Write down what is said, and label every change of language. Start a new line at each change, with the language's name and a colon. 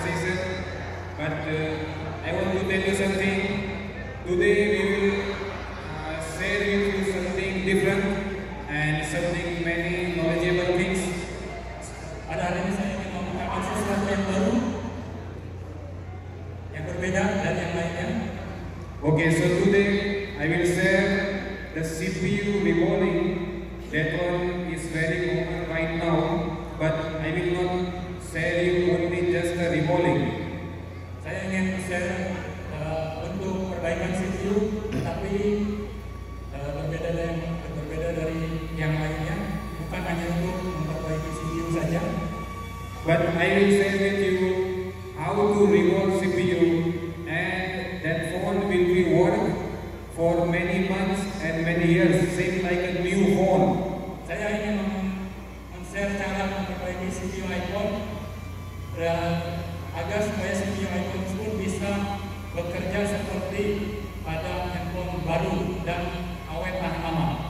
English: I want to tell you something. Today we will share with you something different and something many knowledgeable things.
Indonesian: Pada hari ini saya ingin mengungkapkan sesuatu yang baru, yang berbeda dari yang lainnya.
English: Okay, so today I will share the CPU revolving. That one is very common right now, but I will not share you only just the revolving.
Indonesian: Saya ingin share untuk perbaikan CPU, tetapi berbeda dari yang lainnya, bukan hanya untuk memperbaiki CPU saja.
English: But I will share with you how to revolve CPU, and that phone will be work for many months and many years, same like a new phone.
Indonesian: Saya ingin men-share cara memperbaiki CPU iPhone dan agar supaya CPU iPhone tersebut bisa bekerja seperti pada handphone baru dan awet tahan lama.